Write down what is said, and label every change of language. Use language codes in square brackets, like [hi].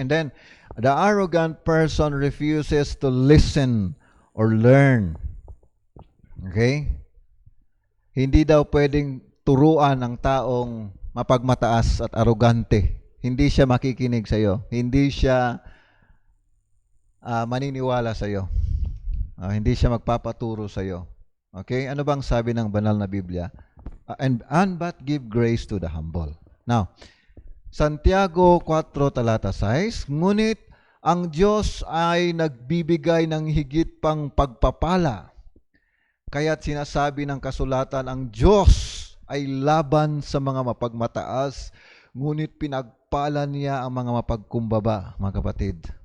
[en] And then, the arrogant person refuses to listen or learn. Okay? [tl] Hindi daw pwedeng turuan ang taong mapagmataas at arogante. Hindi siya makikinig sa iyo. Hindi siya maniniwala sa iyo. Hindi siya magpapaturo sa iyo. Okay? Ano bang sabi ng banal na Biblia? [en] And but give grace to the humble. [tl] Now, Santiago 4 talata 6, ngunit ang Diyos ay nagbibigay ng higit pang pagpapala. Kaya't sinasabi ng kasulatan, ang Diyos ay laban sa mga mapagmataas, ngunit pinagpala niya ang mga mapagkumbaba, mga kapatid.